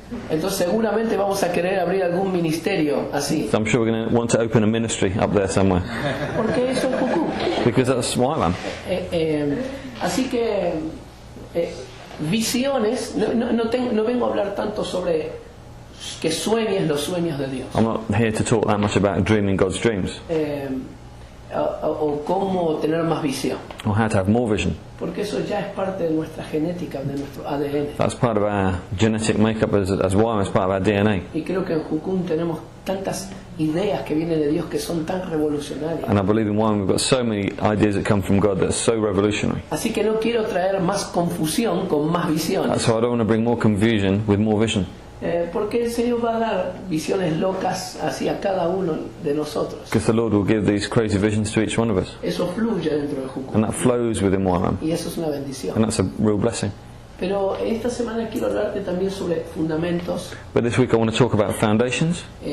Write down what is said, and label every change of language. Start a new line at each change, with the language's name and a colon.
Spanish: Entonces seguramente vamos a querer abrir algún ministerio así.
English: So I'm sure we're going to want to open a ministry up there somewhere,
Spanish: Porque eso es Jukum.
English: because that's YWAM.
Spanish: Así que visiones, no vengo a hablar tanto sobre que sueñes los sueños de Dios.
English: I'm not here to talk that much about dreaming God's dreams
Spanish: O cómo tener más visión.
English: or how to have more vision.
Spanish: Porque eso ya es parte de nuestra genética, de nuestro ADN.
English: That's part of our genetic makeup as YWAM, as part of our DNA.
Spanish: Y creo que en Jukum tenemos tantas ideas que vienen de Dios que son tan revolucionarias.
English: And I believe in YWAM we've got so many ideas that come from God that's so revolutionary.
Spanish: Así que no quiero traer más confusión con más visiones.
English: So I don't want to bring more confusion with more vision.
Spanish: Porque el Señor va a dar visiones locas hacia cada uno de nosotros.
English: Because the Lord will give these crazy visions to each one of us.
Spanish: Eso fluye dentro de Jukum.
English: And that flows within YWAM.
Spanish: Y eso es una bendición.
English: And that's a real blessing.
Spanish: Pero esta semana quiero hablarte también sobre fundamentos,
English: But this week I want to talk about foundations,